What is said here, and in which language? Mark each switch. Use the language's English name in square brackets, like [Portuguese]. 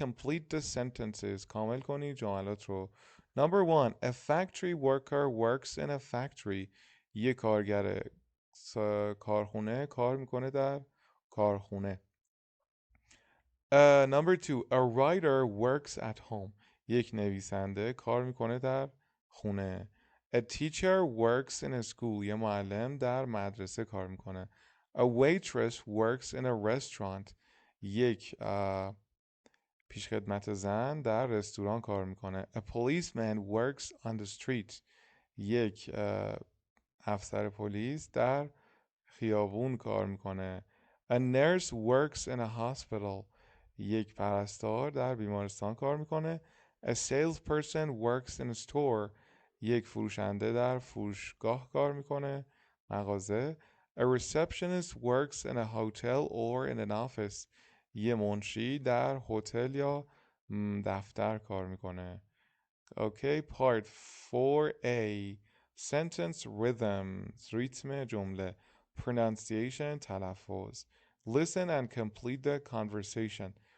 [English] Complete the sentences. [Persian] کامل کنید جملات رو. [English] Number 1. A factory worker works in a factory. [Persian] یک کارگر کارخونه کار میکنه در کارخونه. [English] Number 2. A writer works at home. [Persian] یک نویسنده کار میکنه در خونه. [English] A teacher works in a school. [Persian] یه معلم در مدرسه کار میکنه. [English] A waitress works in a restaurant. [Persian] یک پیشخدمت زن در رستوران کار میکنه. [English] A policeman works on the street. [Persian] یک افسر پلیس در خیابون کار میکنه. [English] A nurse works in a hospital. [Persian] یک پرستار در بیمارستان کار میکنه. [English] A salesperson works in a store. [Persian] یک فروشنده در فروشگاه کار میکنه، مغازه. [English] A receptionist works in a hotel or in an office. [Persian] یه منشی در هتل یا دفتر کار میکنه. [English] Okay, part 4A. Sentence rhythms. [Persian] ریتم جمله. Pronunciation. تلفظ. [English] Listen and complete the conversation.